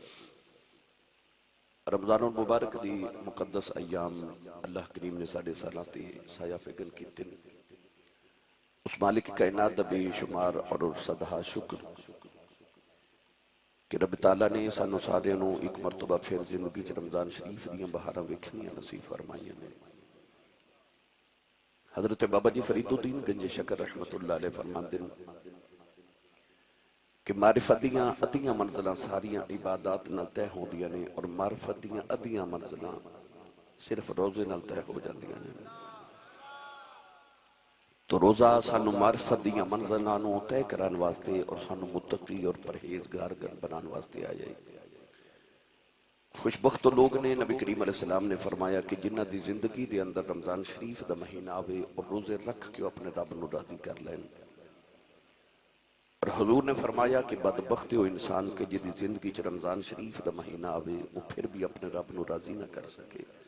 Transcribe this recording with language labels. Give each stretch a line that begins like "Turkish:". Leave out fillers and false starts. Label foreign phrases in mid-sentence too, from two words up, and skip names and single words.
Punjabi: رمضان المبارک دی مقدس ایام اللہ کریم نے ساڑھے سالاتی سایہ فگن کی تن اس مالک کائنات بے شمار اور صدہا شکر کہ رب تعالیٰ نے سانو سارے نو ایک مرتبہ پھر زندگی چ رمضان شریف دیاں بہاراں ویکھنیاں نصیب فرمائیاں نے۔ حضرت بابا جی فرید الدین گنج شکر
Arabic: رحمت اللہ علیہ
Punjabi: فرماندے کہ معرفت دیاں ادیاں منزلاں ساریاں عبادات نال طے ہوندیاں نے اور معرفت دیاں ادیاں منزلاں صرف روزے نال طے ہو جاندیاں نے۔ تو روزہ سانو معرفت دیاں منزلاں نو طے کران واسطے اور سانو متقی اور پرہیزگار بنان واسطے آیا۔ خوشبخت لوگ نے نبی کریم
Arabic: علیہ السلام
Punjabi: نے فرمایا کہ جنہ دی زندگی دے اندر رمضان شریف دا مہینہ آوے اور روزے رکھ کے اپنے رب نو راضی کر لیں۔ اور حضور نے فرمایا کہ بدبخت ہو انسان کے جدی زندگی چ رمضان شریف دا مہینہ آوے وہ پھر بھی اپنے رب نو راضی نہ کر سکے۔